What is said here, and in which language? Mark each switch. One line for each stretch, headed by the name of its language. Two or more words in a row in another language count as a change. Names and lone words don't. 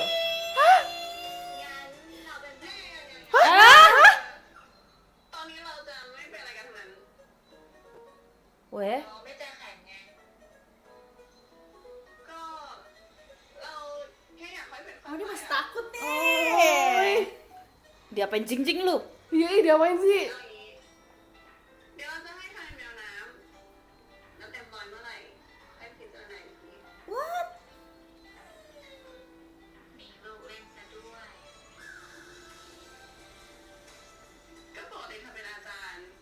Thai: งั้นเราเป็นแม่กันไง ตอนนี้เราจะไม่เป็นอะไรกันทั้งนั้น
Indonesian: Weh.
Thai: เราไม่ใจแข็งไง ก็เราแค่อยากให้เป็น
Indonesian: Oh, dia masih takut nih. Dia apain jing-jing lu? Iya, dia apain sih?
Thai: เอาอย่างนี้เดี๋ยวเราจะให้ทายแมวน้ำแล้วเต็มร้อยเมื่อไหร่ให้พิจารณาอีกที มีลูกเล่นซะด้วย ก็ปกติเธอเป็นอาจารย์